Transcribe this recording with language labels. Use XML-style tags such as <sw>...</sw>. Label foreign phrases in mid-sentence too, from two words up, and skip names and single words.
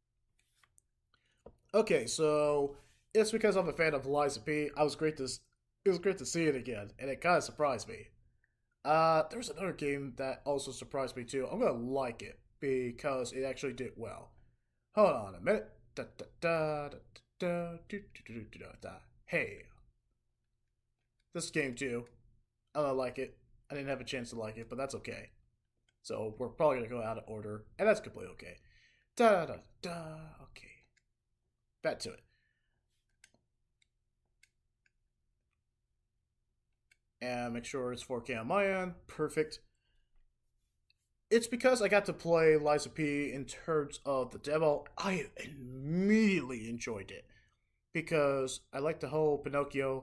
<en>Anyway, Okay, so it's because I'm a fan of Liza P. It was great to see it again, and it kind of surprised me. There's another game that also surprised me too. I'm gonna like it because it actually did well. Hold on a minute. Da, da, da, da, da, do, do, do, do, da, da. Hey, this game too. I don't like it. I didn't have a chance to like it, but that's okay. So we're probably gonna go out of order, and that's completely okay. Da da da. Okay, back to it. And make sure it's 4K on my end. Perfect. It's because I got to play Liza P in terms of the demo. I immediately enjoyed it because I like the whole Pinocchio.</en>